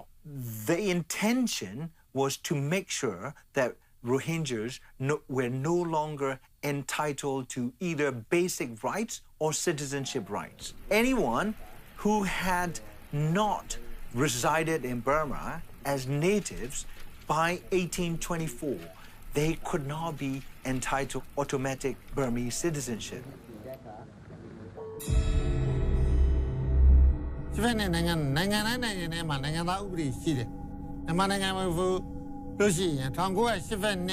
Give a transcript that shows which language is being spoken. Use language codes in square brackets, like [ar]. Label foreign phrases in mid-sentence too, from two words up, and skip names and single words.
[en] The intention was to make sure that Rohingyas were no longer entitled to either basic rights or citizenship rights. Anyone who had not resided in Burma as natives by 1824, they could not be entitled to automatic Burmese citizenship. [my] ဒီဖက်နဲ့နိုင်ငံတိုင်းနိုင်ငံထဲမှာနိုင်ငံသားဥပဒေရှိတယ်မြန်မာနိုင်ငံမှာလို့ရှိရင်1980